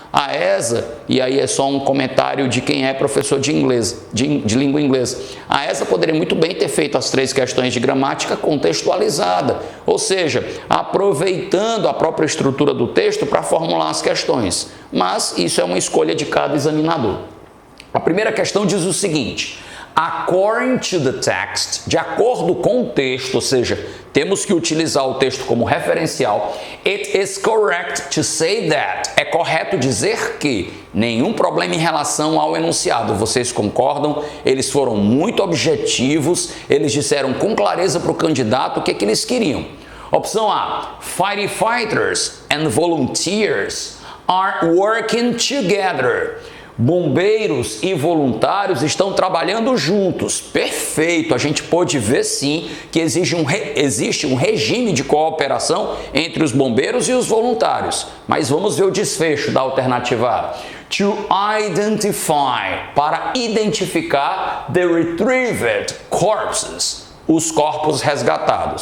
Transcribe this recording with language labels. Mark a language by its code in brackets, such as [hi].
[pt] A ESA, e aí é só um comentário de quem é professor de inglês, de língua inglesa, a ESA poderia muito bem ter feito as 3 questões de gramática contextualizada, ou seja, aproveitando a própria estrutura do texto para formular as questões, mas isso é uma escolha de cada examinador. A primeira questão diz o seguinte: [en] according to the text, [pt] de acordo com o texto, ou seja, temos que utilizar o texto como referencial. [en] It is correct to say that. [pt] É correto dizer que nenhum problema em relação ao enunciado. Vocês concordam? Eles foram muito objetivos, eles disseram com clareza para o candidato o que eles queriam. Opção A: [en] firefighters and volunteers are working together. [pt] Bombeiros e voluntários estão trabalhando juntos. Perfeito, a gente pôde ver sim que existe um regime de cooperação entre os bombeiros e os voluntários. Mas vamos ver o desfecho da alternativa A. [en] To identify, [pt] para identificar [en] the retrieved corpses, [pt] os corpos resgatados.